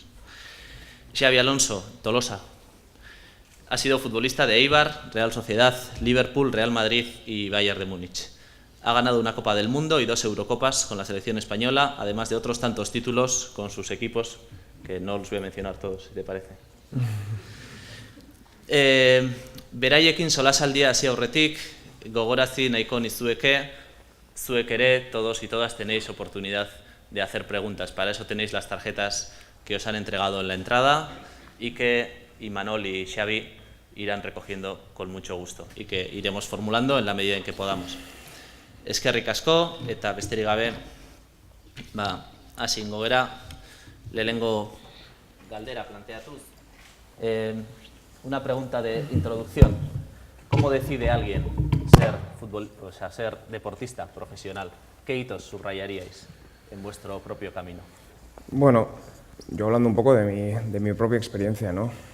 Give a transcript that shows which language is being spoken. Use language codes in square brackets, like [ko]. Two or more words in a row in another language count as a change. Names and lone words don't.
[es] Xabi Alonso, Tolosa. Ha sido futbolista de Eibar, Real Sociedad, Liverpool, Real Madrid y Bayern de Múnich. Ha ganado una Copa del Mundo y 2 Eurocopas con la selección española, además de otros tantos títulos con sus equipos, que no los voy a mencionar todos, si te parece. [eu] Beraiekin solasaldia hasi aurretik, gogorazi nahiko nizueke, zuek ere, [es] todos y todas tenéis oportunidad de hacer preguntas. Para eso tenéis las tarjetas que os han entregado en la entrada y que Imanol y Xabi irán recogiendo con mucho gusto y que iremos formulando en la medida en que podamos. [eu] Eskerrik asko eta besterik gabe, hasi ingo gera, lehenengo galdera planteatuz. [es] Una pregunta de introducción. ¿Cómo decide alguien ser deportista profesional? ¿Qué hitos subrayaríais en vuestro propio camino? Bueno, yo hablando un poco de mi propia experiencia, ¿no?